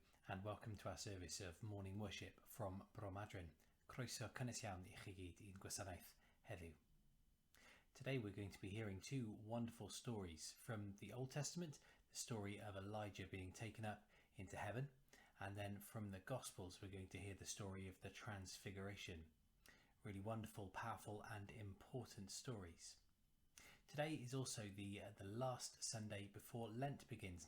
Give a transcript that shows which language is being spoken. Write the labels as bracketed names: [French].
[English] and welcome to our service of morning worship from Bromadrin. [Welsh] Croeso cynnes iawn I chi gyd i'n gwasanaeth heddiw. [English] Today we're going to be hearing two wonderful stories from the Old Testament, the story of Elijah being taken up into heaven, and then from the Gospels we're going to hear the story of the Transfiguration. Really wonderful, powerful and important stories. Today is also the last Sunday before Lent begins.